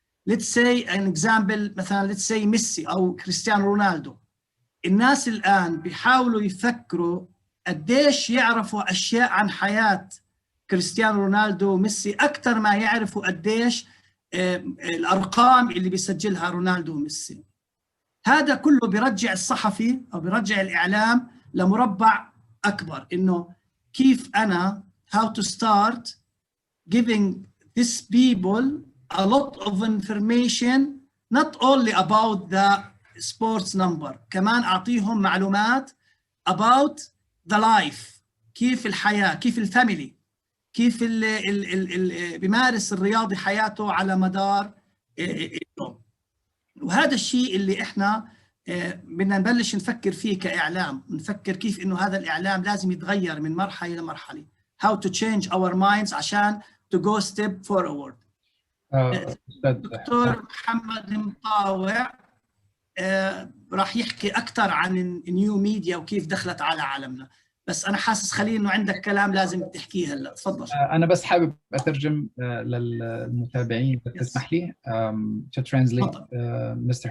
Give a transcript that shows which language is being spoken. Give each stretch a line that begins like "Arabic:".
English: let's say an example، مثلا let's say Messi أو Cristiano Ronaldo.
Arabic: الناس الآن بيحاولوا يفكروا قديش يعرفوا أشياء عن حياة كريستيانو رونالدو وميسي أكثر ما يعرفوا قديش الأرقام اللي بيسجلها رونالدو وميسي. هذا كله بيرجع الصحفي أو بيرجع الإعلام لمربع أكبر، إنه كيف أنا
English: how to start giving these people a lot of information not only about the sports number،
Arabic: كمان أعطيهم معلومات
English: about the life،
Arabic: كيف الحياة، كيف الفاميلي، كيف بيمارس الرياضي حياته على مدار اليوم. وهذا الشيء اللي احنا بدنا نبلش نفكر فيه كإعلام، نفكر كيف إنه هذا الإعلام لازم يتغير من مرحلة لمرحلة.
English: how to change our minds عشان to go step forward.
Arabic: دكتور محمد مطاوع راح يحكي أكثر عن النيو ميديا وكيف دخلت على عالمنا، بس أنا حاسس خليل إنه عندك كلام لازم تحكيه هلا، تفضل. أنا بس حابب أترجم للمتابعين تسمح لي
English: to translate Mr.